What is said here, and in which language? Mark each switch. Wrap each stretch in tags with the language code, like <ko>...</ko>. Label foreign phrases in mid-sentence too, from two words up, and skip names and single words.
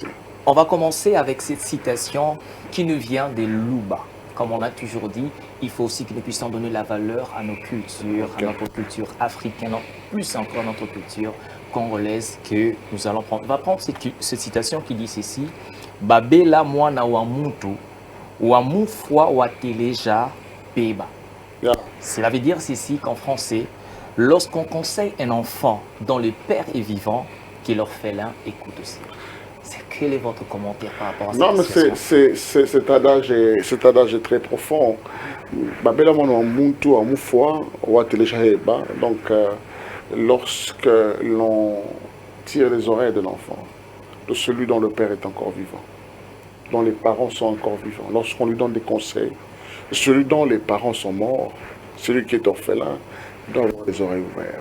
<fr>On va commencer avec cette citation qui nous vient des Luba. Comme on a toujours dit, il faut aussi que nous puissions donner la valeur à nos cultures, à notre culture africaine, plus encore à notre culture congolaise que nous allons prendre. On va prendre cette citation qui dit ceci:</fr> <lua>Babela mwana wa muntu wa mufwa wa teleja peba.</lua> <fr>Cela veut dire ceci qu'en français, lorsqu'on conseille un enfant dont le père est vivant, que l'orphelin écoute aussi. Quel est votre commentaire par rapport à ça? Non, mais cet adage est très profond.</fr> <lua>Babela mwana wa muntu wa mufwa wa teleja peba.</lua> <fr>Donc, lorsque l'on tire les oreilles de l'enfant, de celui dont le père est encore vivant, dont les parents sont encore vivants, lorsqu'on lui donne des conseils, celui dont les parents sont morts, celui qui est orphelin, doit avoir les oreilles ouvertes.</fr>